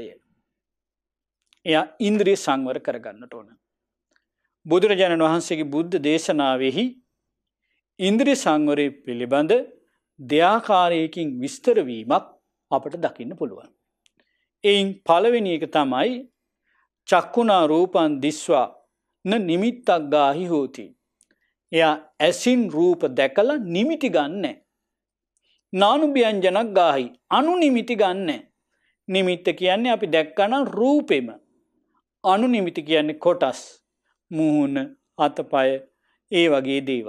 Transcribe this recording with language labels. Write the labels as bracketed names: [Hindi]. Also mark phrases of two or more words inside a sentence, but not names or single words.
[Sinhala] එයා ඉන්ද්‍රිය සංවර කරගන්නට ඕන. බුදුරජාණන් වහන්සේගේ බුද්ධ දේශනාවෙහි ඉන්ද්‍රිය සංවරය පිළිබඳ දෙආකාරයකින් විස්තර වීමක් අපට දකින්න පුළුවන්. එයින් පළවෙනි එක තමයි [Pali] චක්කුණා රූපං දිස්වා න නිමිත්තක් ගාහි හෝති. [Sinhala] එයා ඇසින් රූප දැකලා නිමිති ගන්නෑ. [Pali] නානුභ්‍යංජනක් ගාහි [Sinhala] අනු නිමිති ගන්නෑ. නිමිත්ත කියන්නේ අපි දැක්කනම් රූපෙම. අනු නිමිති කියන්නේ කොටස්, මුහුණ, අතපය, ඒ වගේ දේවල්.